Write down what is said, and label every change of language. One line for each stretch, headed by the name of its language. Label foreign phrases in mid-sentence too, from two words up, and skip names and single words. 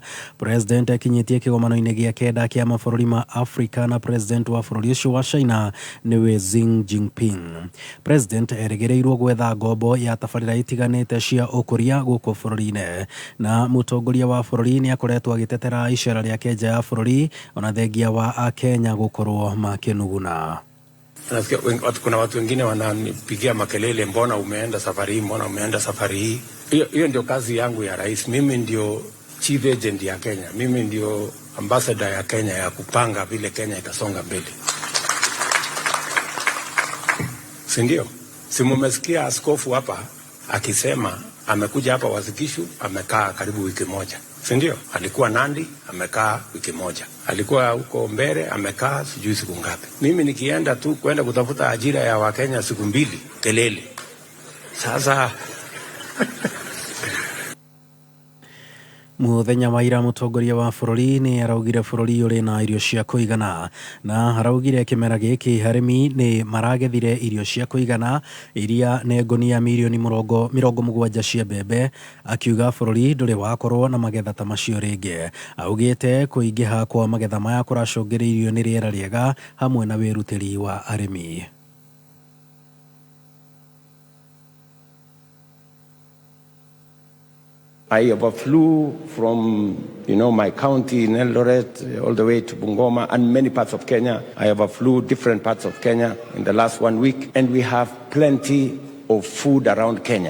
Kikuyu: President akinyitie kigomano-inĩ gia kenda kia mabũrũri ma Afrika na president wa bururi ucio wa China niwe Xi Jinping. President erigereirwo gwetha ngombo ya tabarĩra itiganĩte cia ũkũria gũkũ bururi-inĩ na mutongoria wa bururi ni akoretwo agitetera icera ria nja ya bururi ona thengia wa Akenya gukorwo makinuguna.
Swahili: Kuna watu wengine wananipigia makelele, mbona umeenda safari hii, mbona umeenda safari hii. Hiyo ndio kazi yangu ya rais. Mimi ndio
English: chief agent
Swahili: ya Kenya, mimi ndio ambassador ya Kenya ya kupanga vile Kenya itasonga mbele. si ndio? Si mmesikia askofu hapa akisema amekuja hapa Wasikishu, amekaa karibu wiki moja, si ndio? Alikuwa Nandi, amekaa wiki moja. Alikuwa huko Mbere, amekaa sijui siku ngapi. Mimi nikienda tu kwenda kutafuta ajira ya Wakenya siku 2, kelele. Sasa
Kikuyu: Muthenya wa ira mutongoria wa bururi ni araugire bururi uri na irio cia kuigana na araugire kimera giki harimi ni maragethire irio cia kuigana iria ne ngonia milioni 70 cia mbembe, akiuga bururi nduri wakorwo na magetha ta macio ringi. Augite kuingiha kwa magetha maya kuracungiririo ni riera riega hamwe na wirutiri wa arimi.
English: I overflew from, my county in Eldoret all the way to Bungoma and many parts of Kenya. I overflew different parts of Kenya in the last 1 week, and we have plenty of food around Kenya.